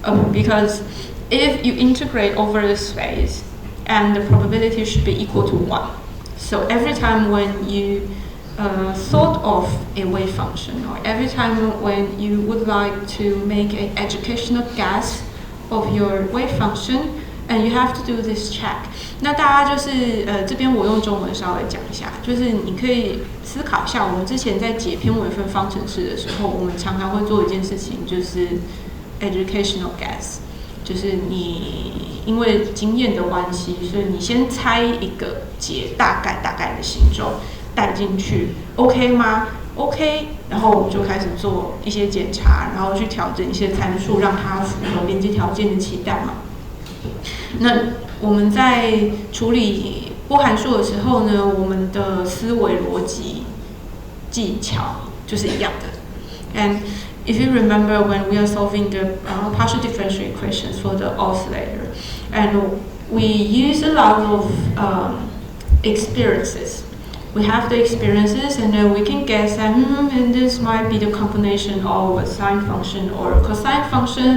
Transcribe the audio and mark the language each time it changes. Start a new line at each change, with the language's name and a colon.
English: Because if you integrate over the space, and the probability should be equal to 1. So every time when you thought of a wave function, or every time when you would like to make an educational guess of your wave function, and you have to do this check.
Chinese: 那大家就是这边我用中文稍微讲一下，就是你可以思考一下，我们之前在解偏微分方程式的时候，我们常常会做一件事情，就是
English: educational guess，
Chinese: 就是你因为经验的关系，所以你先猜一个解大概的形状带进去 ，OK 吗 ？OK， 然后我们就开始做一些检查，然后去调整一些参数，让它符合边界条件的期待嘛。那我们在处理波函数的时候呢，我们的思维逻辑技巧就是一样的。
English: And if you remember when we are solving the partial differential equations for the oscillator, and we use a lot of experiences. We have the experiences, and then we can guess that and this might be the combination of a sine function or a cosine function.